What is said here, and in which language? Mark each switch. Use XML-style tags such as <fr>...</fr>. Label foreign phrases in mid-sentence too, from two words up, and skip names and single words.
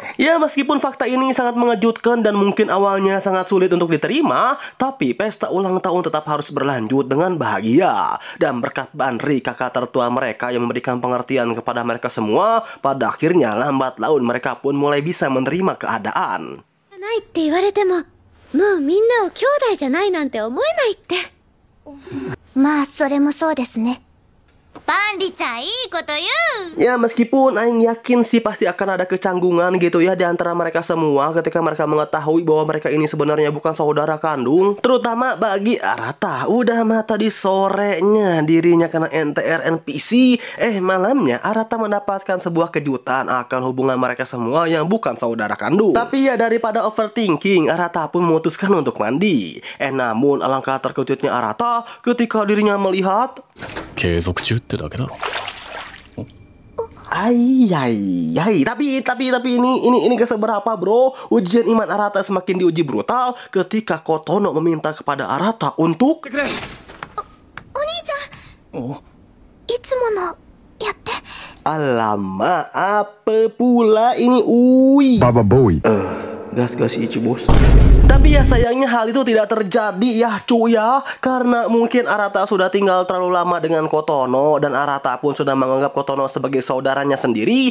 <id>Ya meskipun fakta ini sangat mengejutkan dan mungkin awalnya sangat sulit untuk diterima, tapi pesta ulang tahun tetap harus berlanjut dengan bahagia. Dan berkat Banri, kakak tertua mereka yang memberikan pengertian kepada mereka semua, pada akhirnya lambat laun mereka pun mulai bisa menerima keadaan.</id> <ja>ないって言われても、もうみんなを兄弟じゃないなんて思えないって。まあそれもそうですね。バンリちゃんいいこと言う。</ja> <id>Ya meskipun aing yakin sih pasti akan ada kecanggungan gitu ya di antara mereka semua ketika mereka mengetahui bahwa mereka ini sebenarnya bukan saudara kandung. Terutama bagi Arata. Udah mah tadi sorenya dirinya kena NTR NPC, malamnya Arata mendapatkan sebuah kejutan akan hubungan mereka semua yang bukan saudara kandung. Tapi ya daripada overthinking, Arata pun memutuskan untuk mandi. Namun alangkah terkejutnya Arata ketika dirinya melihat</id> <ja>継続中ってだけだろ。</ja> <id>tapi ini gak seberapa bro. Ujian iman Arata semakin diuji brutal ketika Kotono meminta kepada Arata untuk</id> <ja>お兄ちゃん、いつものやって。</ja> <id>Alamak, apa pula ini Ui? Baba Boy. Gas Ichi bos. Tapi ya sayangnya hal itu tidak terjadi ya cuy ya. Karena mungkin Arata sudah tinggal terlalu lama dengan Kotono dan Arata pun sudah menganggap Kotono sebagai saudaranya sendiri.</id>